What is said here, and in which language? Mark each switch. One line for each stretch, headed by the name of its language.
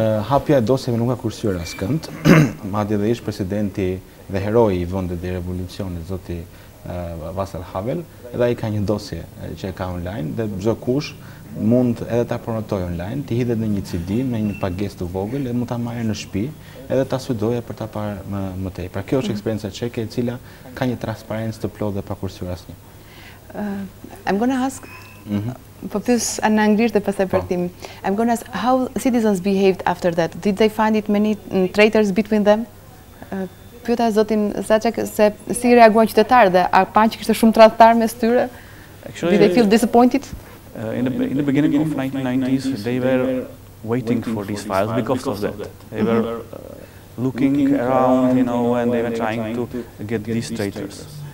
Albanian: Hapja e dosjeve nuk ka kursyer askënd, madje dhe ish presidenti dhe heroi i vendit të revolucionit, zoti Václav Havel, edhe ai ka një dosje që ka online dhe çdo kush mund edhe ta pronotoj online, të hidhet në një CD me një pagesë të vogël dhe mund ta marrë në shtëpi edhe ta studojë për ta parë më tej. Pra kjo është eksperjenca çeke e cila ka një transparencë të plotë dhe pa kursyer asnjë.
English: I'm going to ask,
Albanian: po pyes në anglisht dhe pastaj për tim.
English: I'm going to ask how citizens behaved after that. Did they find it many traitors between them?
Albanian: Pyeta zotin ZACEK se si reaguan qytetarët dhe a pan që kishte shumë tradhtar mes tyre?
English: Did they feel disappointed? In the beginning of 1990s, they were waiting for these files because of that. They were looking around, and they were trying to get these traitors.